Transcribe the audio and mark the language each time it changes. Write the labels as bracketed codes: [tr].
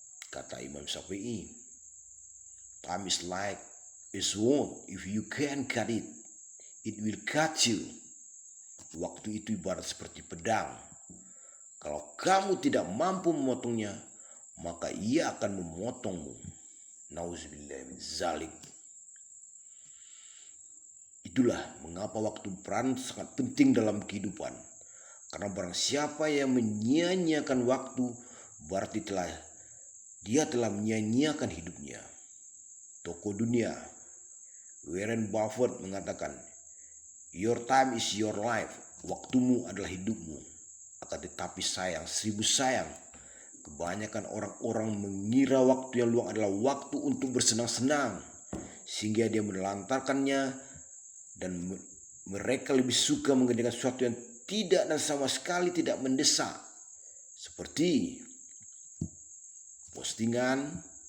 [id] Kata Imam Syafi'i, [en] time is like a sword, if you can't cut it, it will cut you. [id] Waktu itu ibarat seperti pedang. Kalau kamu tidak mampu memotongnya, maka ia akan memotongmu. [ar] Nauzubillah min zalik. [id] Itulah mengapa waktu peran sangat penting dalam kehidupan. Karena barang siapa yang menyia-nyiakan waktu, berarti dia telah menyia-nyiakan hidupnya. Tokoh dunia Warren Buffett mengatakan, [en] your time is your life. [id] Waktumu adalah hidupmu. Akan tetapi sayang, 1000 sayang, kebanyakan orang-orang mengira waktu yang luang adalah waktu untuk bersenang-senang, sehingga dia menelantarkannya, dan mereka lebih suka mengerjakan sesuatu yang tidak dan sama sekali tidak mendesak, seperti postingan